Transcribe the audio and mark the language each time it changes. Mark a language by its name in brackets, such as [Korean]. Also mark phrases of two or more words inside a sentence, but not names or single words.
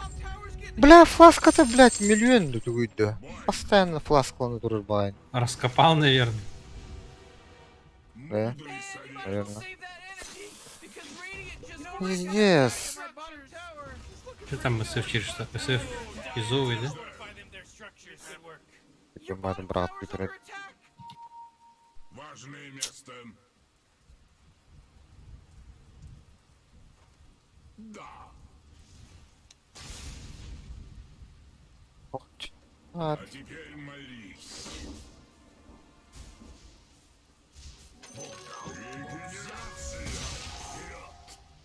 [Russian] Бля, фласка-то, блядь, миллион тут выйдет. Постоянно фласку он отрубает. Раскопал, наверное. Да? Наверное. Yes. Что там СФ через что? СФ изовый, да? [English] Fortify them their structures. Good work. [Russian] Ебаный брат, Питер. Важное место. Да. А, А теперь молись. Регенерация. Вперед.